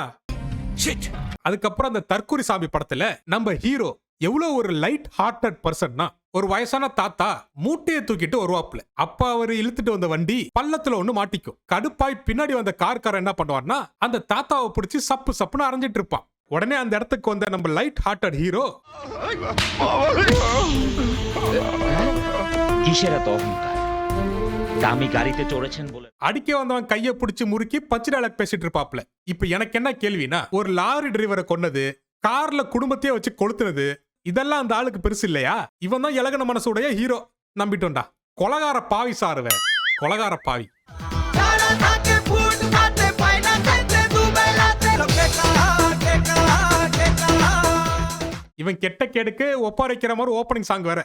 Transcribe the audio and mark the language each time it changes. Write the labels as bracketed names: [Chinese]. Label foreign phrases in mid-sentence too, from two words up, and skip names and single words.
[Tamil] அதுக்கப்புறம் அந்த தற்குறி சாமி படத்துல நம்ம ஹீரோ எவ்வளவு ஒரு [English] light hearted person, [Tamil] ஒரு வயசான தாத்தா மூட்டையை தூக்கிட்டு வருவாப்ல. அப்ப அவர் இழுத்துட்டு வந்த வண்டி பள்ளத்துல ஒண்ணு மாட்டிக்கும். கடுப்பாய் பின்னாடி வந்த கார்காரன் என்ன பண்ணுவார்னா அந்த தாத்தாவை பிடிச்சி சப்பு சப்புன்னு அரைஞ்சிட்டு இருப்பான். உடனே அந்த இடத்துக்கு வந்த நம்ம [English] light hearted hero [Bangla] কিসের এত অহংকার? দামি গাড়িতে চড়েছেন বলে [Tamil] அடிக்க வந்தவன் கையை பிடிச்சு முறுக்கி பச்சை டைலாக் பேசிட்டு இருப்பாப்ல. இப்ப எனக்கு என்ன கேள்வினா, ஒரு லாரி டிரைவரை கொன்னது, கார்ல குடும்பத்தையே வச்சு கொளுத்துனது, இதெல்லாம் அந்த ஆளுக்கு பெருசு இல்லையா? இவன் தான் இலகன மனசுடைய ஹீரோ. நம்பிட்டோண்டா. கொலகார பாவி சாருவ, கொலகார பாவி. இவன் கெட்ட கேடுக்கு ஒப்பாரிக்கிற மாதிரி [English] opening song [Tamil] வேற.